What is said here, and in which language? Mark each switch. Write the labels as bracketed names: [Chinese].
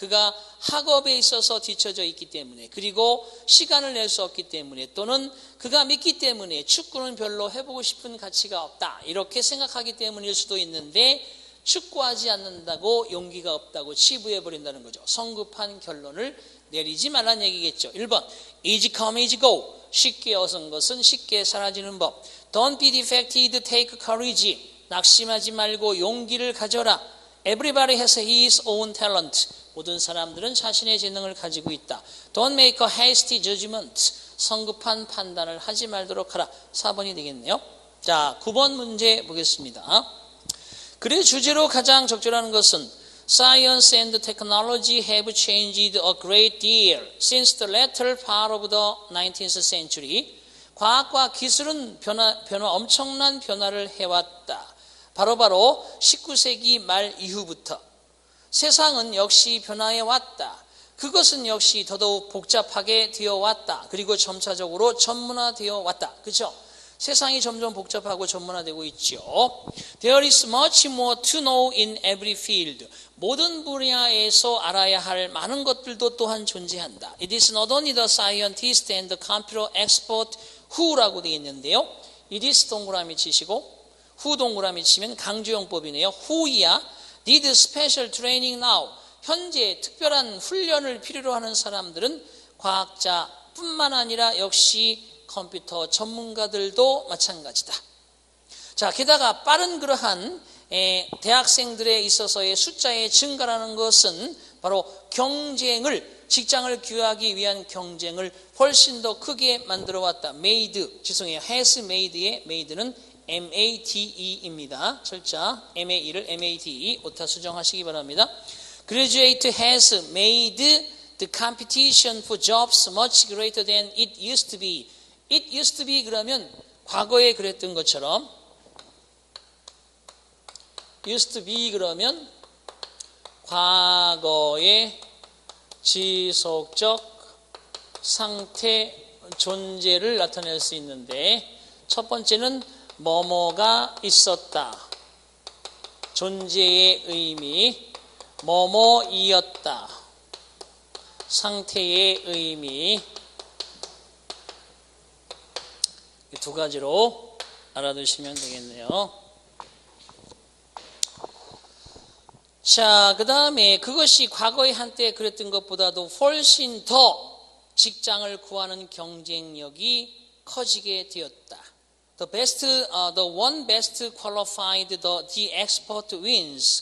[Korean] 그가 학업에 있어서 뒤처져 있기 때문에, 그리고 시간을 낼 수 없기 때문에, 또는 그가 믿기 때문에 축구는 별로 해보고 싶은 가치가 없다, 이렇게 생각하기 때문일 수도 있는데, 축구하지 않는다고 용기가 없다고 치부해버린다는 거죠. 성급한 결론을 내리지 말라는 얘기겠죠. [English] 1번, easy come, easy go. [Korean] 쉽게 얻은 것은 쉽게 사라지는 법. [English] Don't be defeated, take courage. [Korean] 낙심하지 말고 용기를 가져라. [English] Everybody has his own talent. [Korean] 모든 사람들은 자신의 재능을 가지고 있다. [English] Don't make a hasty judgment. [Korean] 성급한 판단을 하지 말도록 하라. 4번이 되겠네요. 자, 9번 문제 보겠습니다. 글의 주제로 가장 적절한 것은 [English] Science and technology have changed a great deal since the latter part of the 19th century. [Korean] 과학과 기술은 엄청난 변화를 해왔다. 바로 19세기 말 이후부터 세상은 역시 변화해 왔다. 그것은 역시 더더욱 복잡하게 되어 왔다. 그리고 점차적으로 전문화되어 왔다. 그렇죠? 세상이 점점 복잡하고 전문화되고 있죠. [English] There is much more to know in every field. [Korean] 모든 분야에서 알아야 할 많은 것들도 또한 존재한다. [English] It is not only the scientist and the computer expert who라고 [Korean] 되어 있는데요. [English] It is [Korean] 동그라미 치시고 who 동그라미 치면 강조용법이네요. [English] who야 need special training now. [Korean] 현재 특별한 훈련을 필요로 하는 사람들은 과학자뿐만 아니라 역시 컴퓨터 전문가들도 마찬가지다. 자, 게다가 빠른 그러한 대학생들에 있어서의 숫자의 증가라는 것은 바로 직장을 구하기 위한 경쟁을 훨씬 더 크게 만들어 왔다. [English] has made [Korean] 의 made는 MATE입니다. 철자 MAE를 MATE 오타 수정하시기 바랍니다. [English] Graduate has made the competition for jobs much greater than it used to be. It used to be [Korean] 그러면 과거에 그랬던 것처럼, used to be 그러면 과거의 지속적 상태 존재를 나타낼 수 있는데, 첫 번째는 뭐뭐가 있었다. 존재의 의미, 뭐뭐이었다. 상태의 의미. 이 두 가지로 알아두시면 되겠네요. 자, 그 다음에 그것이 과거에 한때 그랬던 것보다도 훨씬 더 직장을 구하는 경쟁력이 커지게 되었다. [English] The one best qualified, the expert wins.